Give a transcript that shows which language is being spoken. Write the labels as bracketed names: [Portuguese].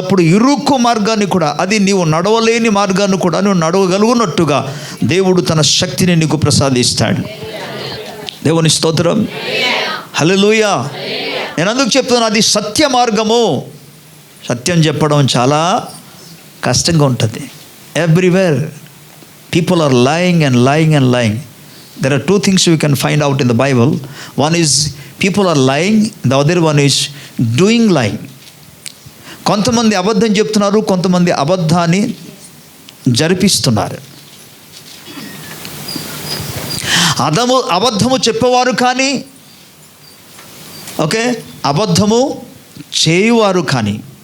[Telugu] అప్పుడు ఇరుకు మార్గాన్ని కూడా, అది నీవు నడవలేని మార్గాన్ని కూడా నువ్వు నడవగలుగునట్టుగా దేవుడు తన శక్తిని నీకు ప్రసాదిస్తాడు. దేవుని స్తోత్రం. హల్లెలూయా. నేను అందుకు చెప్తున్నాను, అది సత్య మార్గము. సత్యం చెప్పడం చాలా కష్టంగా ఉంటుంది. [English] Everywhere people are lying and lying and lying. There are 2 things we can find out in the Bible. One is people are lying, the other one is doing lying. [Telugu] కొంతమంది అబద్ధం చెప్తున్నారు, కొంతమంది అబద్ధాన్ని జరిపిస్తున్నారు. అబద్ధము చెప్పేవారు కానీ, ఓకే, అబద్ధము చేయువారు కానీ